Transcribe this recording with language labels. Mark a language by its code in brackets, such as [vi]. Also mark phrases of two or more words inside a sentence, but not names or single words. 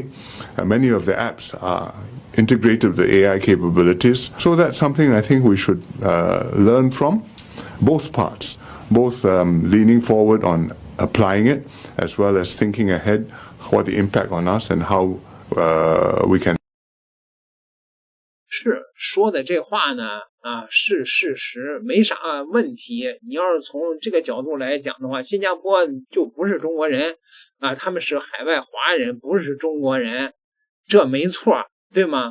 [en] Many of the apps are integrated with the AI capabilities. So that's something I think we should learn from, both parts, both leaning forward on applying it, as well as thinking ahead what the impact on us and how we can. [zh] 是說的這話呢，是事實，沒啥問題。你要是從這個角度來講的話，新加坡就不是中國人他們是海外華人，不是中國人，這沒錯，對嗎？